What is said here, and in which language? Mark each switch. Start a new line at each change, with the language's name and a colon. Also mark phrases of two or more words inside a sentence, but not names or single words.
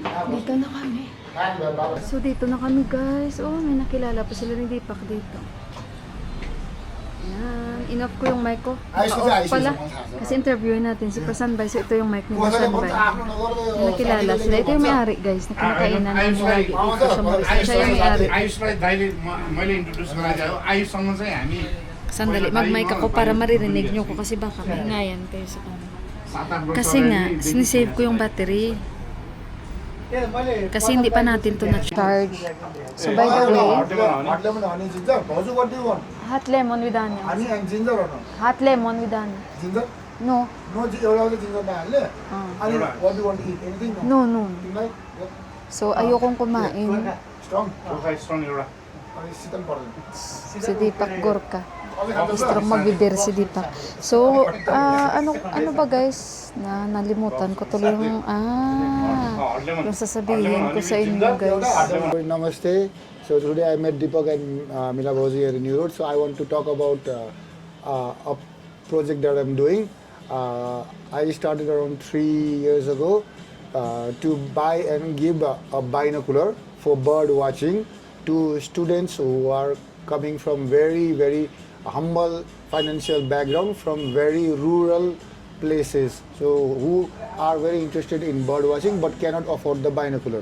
Filipino: Dito na kami. So, dito na kami guys. Oh, may nakilala pa sila ni Deepak dito. Yan. In-off ko yung mic ko. Naka-off pala. Kasi interviewin natin si Prasanbay. So, ito yung mic ni Prasanbay. May nakilala sila. Ito yung may-ari guys. Na kinakainan namin lagi dito sa Maurice. Siya yung may-ari.
Nepali: आयुषलाई दाइले मैले इन्ट्रोड्युस गराएको आयुषसँग चाहिँ हामी
Filipino: Sandali, mag-mic ako para maririnig nyo ko kasi baka mahingayan kayo sa kanila.
Nepali: 7-8 वर्ष
Filipino: Kasi nga, sinisave ko yung battery. Kasi hindi pa natin to na-charge.
English: So by the way, Hot lemon, honey, ginger. Baju, what do you want? hot lemon with onion. Honey and ginger or no? Hot lemon with onion. Ginger? No. No,
Nepali: एउटा ginger नहाल्ने. अनि
English: what do you want to eat? Anything? No, no. Tonight?
Filipino: So ayokong kumain.
English: Strong?
Nepali: गोर्खा स्ट्रङ एउटा अनि शीतल पर्दैन.
Filipino: Si Deepak Gorka. Strong mag-biber si Deepak. So, ano ba guys? Nalimutan ko tuloy yung, yung sasabihin ko sa inyo guys.
English: Namaste. So today I met Deepak and Mila Bauzi here in New Road. So I want to talk about a project that I'm doing. I started around 3 years ago to buy and give a binocular for bird watching to students who are coming from very humble financial background, from very rural places, so who are very interested in bird watching but cannot afford the binocular.